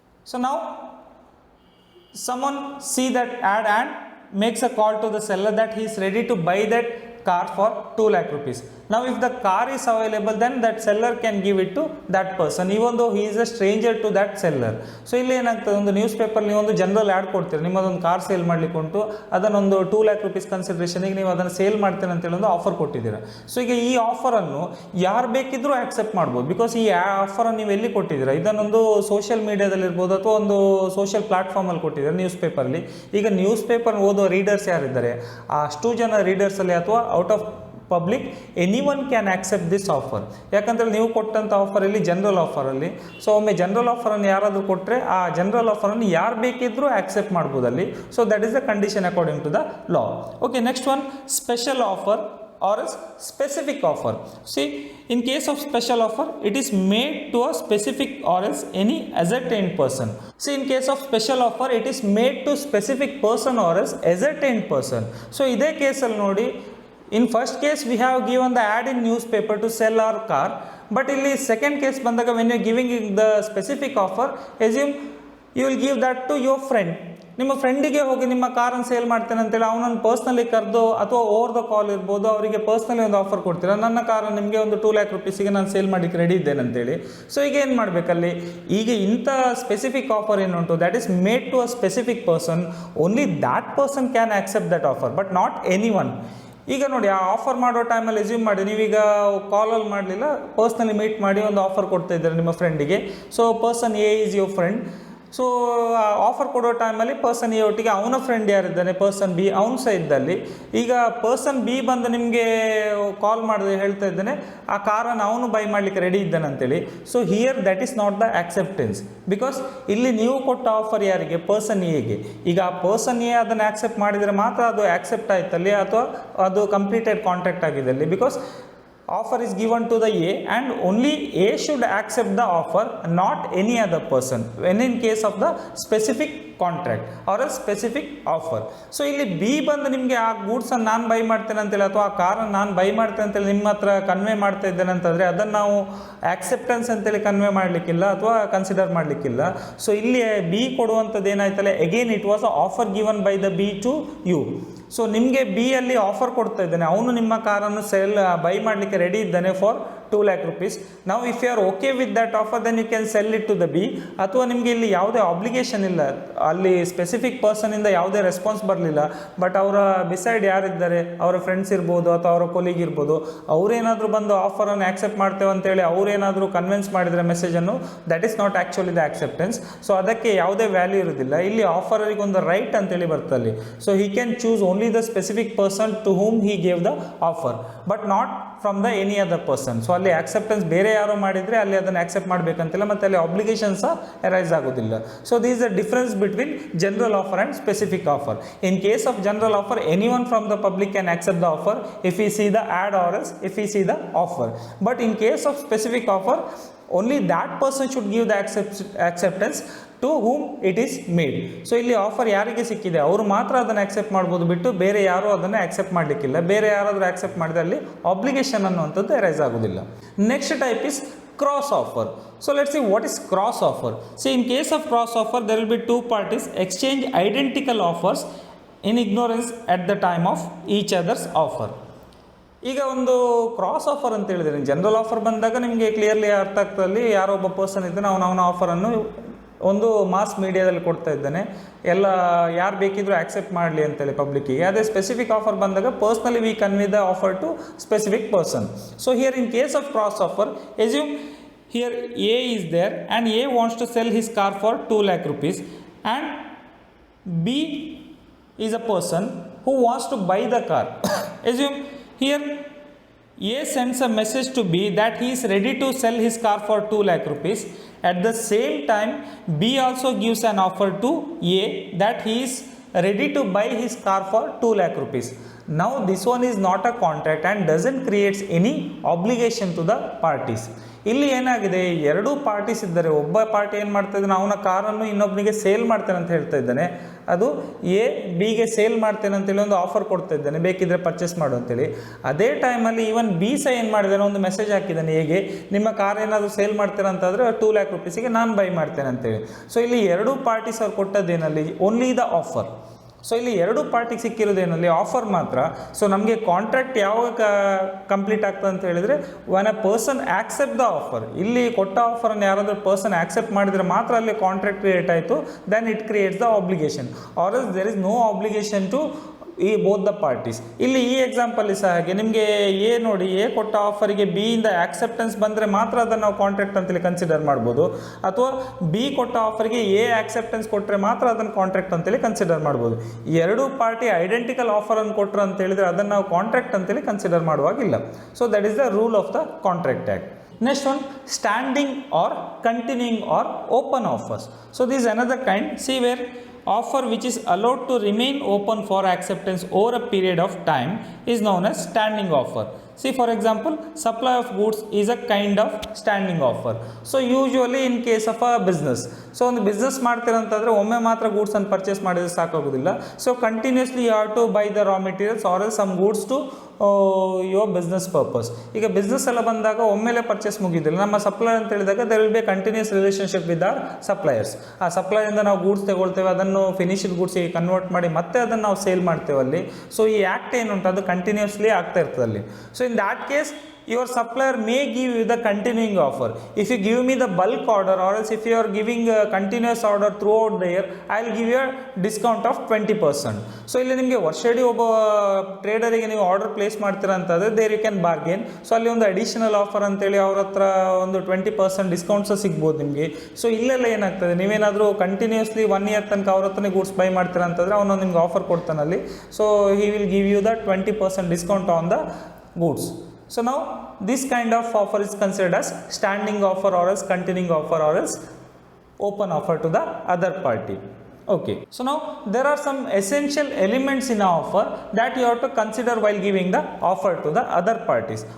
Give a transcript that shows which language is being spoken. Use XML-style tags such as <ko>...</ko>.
<en>So now someone see that ad and makes a call to the seller that he is ready to buy that car for 2 lakh rupees. Now if the car is available, then that seller can give it to that person, even though he is a stranger to that seller.</en> <kn>So ಇಲ್ಲಿ ಏನಾಗ್ತದೆ, ಒಂದು news paper ನೀವು ಒಂದು general add ಕೊಡ್ತೀರಿ, ನಿಮ್ಮದೊಂದು car sale ಮಾಡ್ಲಿಕ್ಕೆ ಉಂಟು, ಅದನ್ನೊಂದು 2 lakh rupees ಕನ್ಸಿಡ್ರೇಷನಿಗೆ ನೀವು ಅದನ್ನು ಸೇಲ್ ಮಾಡ್ತೇನೆ ಅಂತೇಳಿ ಒಂದು ಆಫರ್ ಕೊಟ್ಟಿದ್ದೀರಾ. ಸೊ ಈಗ ಈ ಆಫರನ್ನು ಯಾರು ಬೇಕಿದ್ರೂ ಆಕ್ಸೆಪ್ಟ್ ಮಾಡ್ಬೋದು, ಬಿಕಾಸ್ ಈ ಆಫರನ್ನು ನೀವು ಎಲ್ಲಿ ಕೊಟ್ಟಿದ್ದೀರಾ, ಇದನ್ನೊಂದು ಸೋಷಿಯಲ್ ಮೀಡಿಯಾದಲ್ಲಿರ್ಬೋದು ಅಥವಾ ಒಂದು ಸೋಷಿಯಲ್ ಪ್ಲಾಟ್ಫಾರ್ಮಲ್ಲಿ ಕೊಟ್ಟಿದ್ದಾರೆ, ನ್ಯೂಸ್ ಪೇಪರಲ್ಲಿ. ಈಗ ನ್ಯೂಸ್ ಪೇಪರ್ ಓದೋ ರೀಡರ್ಸ್ ಯಾರಿದ್ದಾರೆ, ಅಷ್ಟು ಜನ ರೀಡರ್ಸಲ್ಲಿ ಅಥವಾ</kn> <en>Out of public anyone can accept this offer.</en> <kn>ಯಾಕಂದರೆ ನೀವು ಕೊಟ್ಟಂಥ ಆಫರಲ್ಲಿ ಜನರಲ್ ಆಫರಲ್ಲಿ, ಸೊ ಒಮ್ಮೆ ಜನರಲ್ ಆಫರನ್ನು ಯಾರಾದರೂ ಕೊಟ್ಟರೆ ಆ ಜನರಲ್ ಆಫರನ್ನು ಯಾರು ಬೇಕಿದ್ದರೂ accept ಮಾಡ್ಬೋದಲ್ಲಿ.</kn> <en>So that is the condition according to the law. Okay, next one special offer or a specific offer. See, in case of special offer, it is made to a specific or else any ascertained person. See, in case of special offer, it is made to specific person or else ascertained person.</en> <kn>So ide case alli nodi,</kn> <en>in first case we have given the ad in newspaper to sell our car, but</en> <kn>illi second case bandaga</kn> <en>when you are giving the specific offer, assume you will give that to your friend.</en> <kn>ನಿಮ್ಮ ಫ್ರೆಂಡಿಗೆ ಹೋಗಿ ನಿಮ್ಮ ಕಾರನ್ನು sale ಮಾಡ್ತೇನೆ ಅಂತೇಳಿ ಅವನನ್ನು personally ಕರೆದು ಅಥವಾ ಓವರ್ ದ ಕಾಲ್ ಇರ್ಬೋದು, ಅವರಿಗೆ ಪರ್ಸ್ನಲಿ ಒಂದು ಆಫರ್ ಕೊಡ್ತೀರಾ, ನನ್ನ ಕಾರನ್ನು ನಿಮಗೆ ಒಂದು 2 lakh rupeesಗೆ ನಾನು ಸೇಲ್ ಮಾಡಿಕ್ಕೆ ರೆಡಿ ಇದ್ದೇನೆ ಅಂತೇಳಿ. ಸೊ ಈಗ ಏನು ಮಾಡಬೇಕಲ್ಲಿ, ಈಗ ಇಂಥ ಸ್ಪೆಸಿಫಿಕ್ ಆಫರ್ ಏನುಂಟು</kn> <en>That is made to a specific person, only that person can accept that offer, but not any one.</en> <kn>ಈಗ ನೋಡಿ, ಆ ಆಫರ್ ಮಾಡೋ ಟೈಮಲ್ಲಿ ಅಸ್ಯೂಮ್ ಮಾಡಿ ನೀವೀಗ ಕಾಲಲ್ಲಿ ಮಾಡಲಿಲ್ಲ, ಪರ್ಸ್ನಲಿ ಮೀಟ್ ಮಾಡಿ ಒಂದು ಆಫರ್ ಕೊಡ್ತಾ ಇದ್ದಾರೆ ನಿಮ್ಮ ಫ್ರೆಂಡಿಗೆ.</kn> <en>So person A is your friend.</en> <kn>So offer ಕೊಡೋ ಟೈಮಲ್ಲಿ ಪರ್ಸನ್ ಎ ಒಟ್ಟಿಗೆ ಅವನ ಫ್ರೆಂಡ್ ಯಾರಿದ್ದಾನೆ ಪರ್ಸನ್ ಬಿ ಅವನು ಸಹ ಇದ್ದಲ್ಲಿ, ಈಗ ಪರ್ಸನ್ ಬಿ ಬಂದು ನಿಮಗೆ ಕಾಲ್ ಮಾಡಿದ್ರೆ ಹೇಳ್ತಾ ಇದ್ದಾನೆ ಆ ಕಾರನ್ನು ಅವನು ಬೈ ಮಾಡಲಿಕ್ಕೆ ರೆಡಿ ಇದ್ದಾನೆ ಅಂತೇಳಿ.</kn> <en>so here that is not the acceptance, because</en> <kn>ಇಲ್ಲಿ ನೀವು ಕೊಟ್ಟ ಆಫರ್ ಯಾರಿಗೆ,</kn> <en>Person ಎಗೆ.</en> <kn>ಈಗ ಆ ಪರ್ಸನ್ ಎ ಅದನ್ನು ಆಕ್ಸೆಪ್ಟ್ ಮಾಡಿದರೆ ಮಾತ್ರ ಅದು ಆಕ್ಸೆಪ್ಟ್ ಆಯ್ತಲ್ಲಿ ಅಥವಾ ಅದು ಕಂಪ್ಲೀಟೆಡ್ ಕಾಂಟ್ರಾಕ್ಟ್ ಆಗಿದ್ದಲ್ಲಿ.</kn> <en>Because offer is given to the A and only A should accept the offer, not any other person when in case of the specific contract or a specific offer.</en> <kn>So ಇಲ್ಲಿ B ಬಂದು ನಿಮಗೆ ಆ ಗೂಡ್ಸನ್ನು ನಾನು by ಮಾಡ್ತೇನೆ ಅಂತೇಳಿ ಅಥವಾ ಆ ಕಾರನ್ನು ನಾನು ಬೈ ಮಾಡ್ತೇನೆ ಅಂತೇಳಿ ನಿಮ್ಮ ಹತ್ರ ಕನ್ವೆ ಮಾಡ್ತಾ ಇದ್ದೇನೆ ಅಂತಂದರೆ ಅದನ್ನು ನಾವು ಆಕ್ಸೆಪ್ಟೆನ್ಸ್ ಅಂತೇಳಿ ಕನ್ವೆ ಮಾಡಲಿಕ್ಕಿಲ್ಲ ಅಥವಾ ಕನ್ಸಿಡರ್ ಮಾಡಲಿಕ್ಕಿಲ್ಲ. ಸೊ ಇಲ್ಲಿ ಬಿ ಕೊಡುವಂಥದ್ದು ಏನಾಯ್ತಲ್ಲ,</kn> <en>Again it was a offer given by the B to you.</en> <kn>So ನಿಮಗೆ ಬಿ ಅಲ್ಲಿ ಆಫರ್ ಕೊಡ್ತಾ ಇದ್ದಾನೆ, ಅವನು ನಿಮ್ಮ ಕಾರನ್ನು ಬೈ ಮಾಡಲಿಕ್ಕೆ ರೆಡಿ ಇದ್ದಾನೆ</kn> <en>For 2 lakh rupees. Now if you are okay with that offer, then you can sell it to the B.</en> <kn>ಅಥವಾ ನಿಮಗೆ ಇಲ್ಲಿ ಯಾವುದೇ ಆಬ್ಲಿಗೇಷನ್ ಇಲ್ಲ, ಅಲ್ಲಿ ಸ್ಪೆಸಿಫಿಕ್ ಪರ್ಸನಿಂದ ಯಾವುದೇ ರೆಸ್ಪಾನ್ಸ್ ಬರಲಿಲ್ಲ, ಬಟ್ ಅವರ ಬಿಸೈಡ್ ಯಾರಿದ್ದಾರೆ, ಅವರ ಫ್ರೆಂಡ್ಸ್ ಇರ್ಬೋದು ಅಥವಾ ಅವರ ಕೊಲೀಗ್ ಇರ್ಬೋದು, ಅವರೇನಾದರೂ ಬಂದು ಆಫರನ್ನು ಆಕ್ಸೆಪ್ಟ್ ಮಾಡ್ತೇವೆ ಅಂತೇಳಿ ಅವರೇನಾದರೂ ಕನ್ವಿನ್ಸ್ ಮಾಡಿದರೆ ಮೆಸೇಜನ್ನು,</kn> <en>That is not actually the acceptance.</en> <kn>So ಅದಕ್ಕೆ ಯಾವುದೇ ವ್ಯಾಲ್ಯೂ ಇರೋದಿಲ್ಲ. ಇಲ್ಲಿ ಆಫರಿಗೆ ಒಂದು ರೈಟ್ ಅಂತೇಳಿ ಬರ್ತಲ್ಲಿ.</kn> <en>So he can choose only the specific person to whom he gave the offer, but not from the any other person.</en> <kn>So ಅಲ್ಲಿ acceptance ಬೇರೆ ಯಾರೋ ಮಾಡಿದರೆ ಅಲ್ಲಿ ಅದನ್ನು ಆಕ್ಸೆಪ್ಟ್ ಮಾಡಬೇಕಂತಿಲ್ಲ, ಮತ್ತು ಅಲ್ಲಿ ಆಬ್ಲಿಗೇಷನ್ ಸಹ ಅರೈಸ್ ಆಗೋದಿಲ್ಲ.</kn> <en>So this the difference between general offer and specific offer. In case of general offer, any one from the public can accept the offer if he see the ad or else if he see the offer. But in case of specific offer, only that person should give the acceptance to whom it is made.</en> <kn>So ಇಲ್ಲಿ offer ಯಾರಿಗೆ ಸಿಕ್ಕಿದೆ ಅವರು ಮಾತ್ರ ಅದನ್ನು accept ಮಾಡ್ಬೋದು, ಬಿಟ್ಟು ಬೇರೆ ಯಾರೂ ಅದನ್ನು ಆಕ್ಸೆಪ್ಟ್ ಮಾಡಲಿಕ್ಕಿಲ್ಲ. ಬೇರೆ ಯಾರಾದರೂ ಆಕ್ಸೆಪ್ಟ್ ಮಾಡಿದ್ರೆ ಅಲ್ಲಿ ಆಬ್ಲಿಗೇಷನ್ ಅನ್ನುವಂಥದ್ದು ಅರೈಸ್ ಆಗೋದಿಲ್ಲ.</kn> <en>Next type is cross offer. So let's see what is cross offer. See, in case of cross offer, there will be two parties exchange identical offers in ignorance at the time of each other's offer.</en> <kn>ಈಗ ಒಂದು cross offer ಅಂತ ಹೇಳಿದ್ರೆ, general offer ಬಂದಾಗ ನಿಮಗೆ clearly ಅರ್ಥ ಆಗ್ತದಲ್ಲಿ ಯಾರೋ ಒಬ್ಬ person ಇದ್ದಾನೆ, ಅವನ ಆಫರನ್ನು ಒಂದು ಮಾಸ್ ಮೀಡಿಯಾದಲ್ಲಿ ಕೊಡ್ತಾ ಇದ್ದಾನೆ, ಎಲ್ಲ ಯಾರು ಬೇಕಿದ್ರೂ ಆಕ್ಸೆಪ್ಟ್ ಮಾಡಲಿ ಅಂತೇಳಿ ಪಬ್ಲಿಕ್ಕಿಗೆ.</kn> <en>ಅದೇ specific offer ಬಂದಾಗ personally we convey the offer to specific person. So here in case of cross offer, assume here A is there and A wants to sell his car for 2 lakh rupees and B is a person who wants to buy the car. Assume here A sends a message to B that he is ready to sell his car for 2 lakh rupees. At the same time, B also gives an offer to A that he is ready to buy his car for 2 lakh rupees. Now this one is not a contract and doesn't create any obligation to the parties.</en> <kn>ಇಲ್ಲಿ ಏನಾಗಿದೆ, ಎರಡೂ parties ಇದ್ದಾರೆ. ಒಬ್ಬ party ಏನು ಮಾಡ್ತಾ ಇದ್ದಾನೆ, ಅವನ ಕಾರನ್ನು ಇನ್ನೊಬ್ಬನಿಗೆ ಸೇಲ್ ಮಾಡ್ತೇನೆ ಅಂತ ಹೇಳ್ತಾ ಇದ್ದಾನೆ. ಅದು ಎ ಬಿಗೆ ಸೇಲ್ ಮಾಡ್ತೇನೆ ಅಂತೇಳಿ ಒಂದು ಆಫರ್ ಕೊಡ್ತಾ ಇದ್ದಾನೆ, ಬೇಕಿದ್ರೆ ಪರ್ಚೇಸ್ ಮಾಡು ಅಂತೇಳಿ. ಅದೇ ಟೈಮಲ್ಲಿ ಈವನ್ ಬಿ ಸಹ ಏನು ಮಾಡಿದ್ದಾನೆ, ಒಂದು ಮೆಸೇಜ್ ಹಾಕಿದ್ದಾನೆ ಹೇಗೆ, ನಿಮ್ಮ ಕಾರ್ ಏನಾದರೂ ಸೇಲ್ ಮಾಡ್ತೀರಾ ಅಂತಂದರೆ 2 lakh rupeesಗೆ ನಾನು ಬೈ ಮಾಡ್ತೇನೆ ಅಂತೇಳಿ. ಸೊ ಇಲ್ಲಿ ಎರಡೂ ಪಾರ್ಟೀಸ್ ಅವ್ರು ಕೊಟ್ಟದ್ದೇನಲ್ಲಿ ಓನ್ಲಿ ದ ಆಫರ್. ಸೊ ಇಲ್ಲಿ ಎರಡು ಪಾರ್ಟಿಗೆ ಸಿಕ್ಕಿರೋದೇನಲ್ಲಿ ಆಫರ್ ಮಾತ್ರ. ಸೊ ನಮಗೆ ಕಾಂಟ್ರಾಕ್ಟ್ ಯಾವಾಗ ಕಂಪ್ಲೀಟ್ ಆಗ್ತದೆ ಅಂತ ಹೇಳಿದರೆ,</kn> <en>One a person accept the offer.</en> <kn>ಇಲ್ಲಿ ಕೊಟ್ಟ ಆಫರನ್ನು ಯಾರಾದರೂ ಪರ್ಸನ್ ಆಕ್ಸೆಪ್ಟ್ ಮಾಡಿದರೆ ಮಾತ್ರ ಅಲ್ಲಿ ಕಾಂಟ್ರಾಕ್ಟ್ ಕ್ರಿಯೇಟ್ ಆಯಿತು,</kn> <en>Then it creates the obligation, or else there is no obligation to ಈ both the parties.</en> <kn>ಇಲ್ಲಿ ಈ ಎಕ್ಸಾಂಪಲ್ಲಿ ಸಹ ಹಾಗೆ ನಿಮಗೆ ಎ ನೋಡಿ, ಎ ಕೊಟ್ಟ ಆಫರಿಗೆ ಬಿ ಇಂದ ಆಕ್ಸೆಪ್ಟೆನ್ಸ್ ಬಂದರೆ ಮಾತ್ರ ಅದನ್ನು ನಾವು ಕಾಂಟ್ರಾಕ್ಟ್ ಅಂತೇಳಿ ಕನ್ಸಿಡರ್ ಮಾಡ್ಬೋದು, ಅಥವಾ ಬಿ ಕೊಟ್ಟ ಆಫರ್ಗೆ ಎ ಆಕ್ಸೆಪ್ಟೆನ್ಸ್ ಕೊಟ್ಟರೆ ಮಾತ್ರ ಅದನ್ನು ಕಾಂಟ್ರಾಕ್ಟ್ ಅಂತೇಳಿ ಕನ್ಸಿಡರ್ ಮಾಡ್ಬೋದು. ಎರಡೂ ಪಾರ್ಟಿ ಐಡೆಂಟಿಕಲ್ ಆಫರನ್ನು ಕೊಟ್ಟರು ಅಂತ ಹೇಳಿದರೆ ಅದನ್ನು ನಾವು ಕಾಂಟ್ರಾಕ್ಟ್ ಅಂತೇಳಿ consider ಮಾಡುವಾಗಿಲ್ಲ.</kn> <en>So that is the rule of the contract act. Next one, standing or continuing or open offers. So this is another kind. See, where offer which is allowed to remain open for acceptance over a period of time is known as standing offer. See, for example, supply of goods is a kind of standing offer. So usually in case of a business,</en> <kn>so ಒಂದು business ಮಾಡ್ತೀರಂತಂದರೆ ಒಮ್ಮೆ ಮಾತ್ರ ಗೂಡ್ಸನ್ನು purchase ಮಾಡಿದರೆ ಸಾಕಾಗೋದಿಲ್ಲ.</kn> <en>So continuously you have to buy the raw materials or else some goods to your business purpose.</en> <kn>ಈಗ business ಎಲ್ಲ ಬಂದಾಗ ಒಮ್ಮೆಲೆ purchase ಮುಗಿದಿಲ್ಲ. ನಮ್ಮ supplier ಅಂತ ಹೇಳಿದಾಗ</kn> <en>There will be continuous relationship with our suppliers.</en> <kn>ಆ ಸಪ್ಲೈಯಿಂದ ನಾವು ಗೂಡ್ಸ್ ತಗೊಳ್ತೇವೆ, ಅದನ್ನು ಫಿನಿಶ್ಡ್ ಗೂಡ್ಸಿಗೆ ಕನ್ವರ್ಟ್ ಮಾಡಿ ಮತ್ತೆ ಅದನ್ನು ನಾವು ಸೇಲ್ ಮಾಡ್ತೇವೆ ಅಲ್ಲಿ. ಸೊ ಈ ಆ್ಯಕ್ಟ್ ಏನುಂಟು ಅದು ಕಂಟಿನ್ಯೂಸ್ಲಿ ಆಗ್ತಾ ಇರ್ತದೆ ಅಲ್ಲಿ. So</kn> <en>So in that case, your supplier may give you the continuing offer. If you give me the bulk order, or else if you are giving a continuous order throughout the year, I will give you a discount of 20%.</en> <kn>So ಇಲ್ಲಿ ನಿಮಗೆ ವರ್ಷಡಿ ಒಬ್ಬ ಟ್ರೇಡರಿಗೆ ನೀವು order place ಮಾಡ್ತೀರಾ ಅಂತಂದರೆ</kn> <en>There you can bargain.</en> <kn>So ಅಲ್ಲಿ ಒಂದು additional offer ಅಂತೇಳಿ ಅವ್ರ ಹತ್ರ ಒಂದು 20% ಡಿಸ್ಕೌಂಟ್ಸ್ ಸಿಗ್ಬೋದು ನಿಮಗೆ. ಸೊ ಇಲ್ಲೆಲ್ಲ ಏನಾಗ್ತದೆ, ನೀವೇನಾದರೂ ಕಂಟಿನ್ಯೂಸ್ಲಿ 1 year ತನಕ ಅವ್ರ ಹತ್ರನೇ ಗೂಡ್ಸ್ ಬೈ ಮಾಡ್ತೀರಾ ಅಂತಂದರೆ ಅವನು ನಿಮ್ಗೆ offer ಕೊಡ್ತಾನಲ್ಲಿ.</kn> <en>So he will give you the 20% discount on the goods. So now this kind of offer is considered as standing offer or else continuing offer or else open offer to the other party. Okay, so now there are some essential elements in an offer that you have to consider while giving the offer to the other parties.</en>